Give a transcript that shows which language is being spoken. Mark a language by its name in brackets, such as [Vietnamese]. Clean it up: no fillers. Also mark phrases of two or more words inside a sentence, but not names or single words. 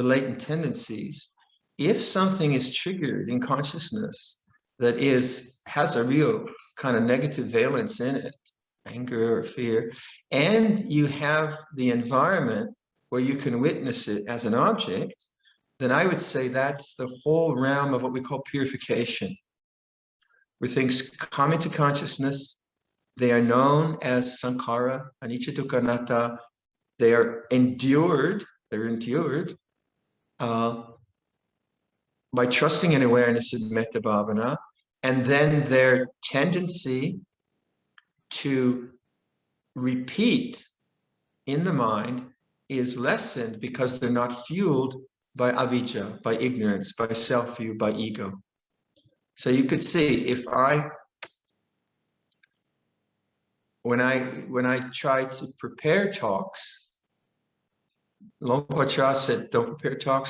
[English] latent tendencies, if something is triggered in consciousness that has a real kind of negative valence in it, anger or fear, and you have the environment where you can witness it as an object, then I would say that's the whole realm of what we call purification, where things come into consciousness. They are known as [Pali] sankhara, anicca, dukkha, anatta. [English] They are endured. They're endured by trusting in awareness in [Pali] metta bhavana, [English] and then their tendency to repeat in the mind is lessened because they're not fueled by avijja, by ignorance, by self-view, by ego. So you could see, when I try to prepare talks, Luangpor Cha said, don't prepare talks.